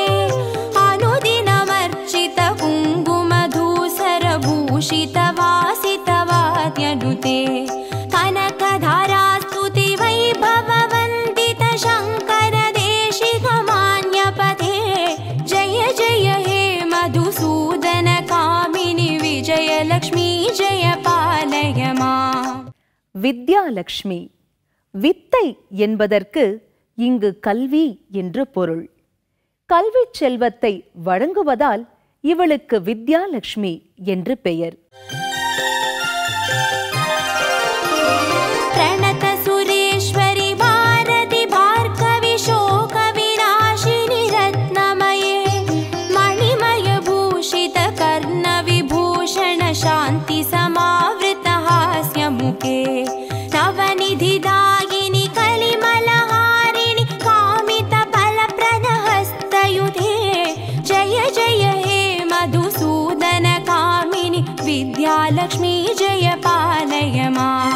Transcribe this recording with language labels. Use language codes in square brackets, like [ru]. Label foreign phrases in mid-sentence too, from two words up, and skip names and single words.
[sa] अनुदिनमर्चित कुङ्कुमधूसर भूषित वासितवाद्यनुते कनकधारास्तुति वैभववन्दित शङ्कर देशिक मान्यपते जय जय हे मधुसूदन कामिनि विजयलक्ष्मी जय पालय माम्. [ta] வித்யாலட்சுமி. வித்தை என்பதற்கு இங்கு கல்வி என்று பொருள். கல்வி செல்வத்தை வழங்குவதால் இவளுக்கு வித்யாலட்சுமி என்று பெயர். [sa] प्रणत सुरेश्वरि भारति भार्गवी शोक विनाशिनि रत्नमये मणिमय भूषित कर्ण विभूषण शान्ति समावृत हास्यमुखे नवनिधिदायिनि कलिमलहारिणि कामित फलप्रद हस्तयुधे जय जय हे मधुसूदन कामिनि विद्यालक्ष्मी जय पालय माम्.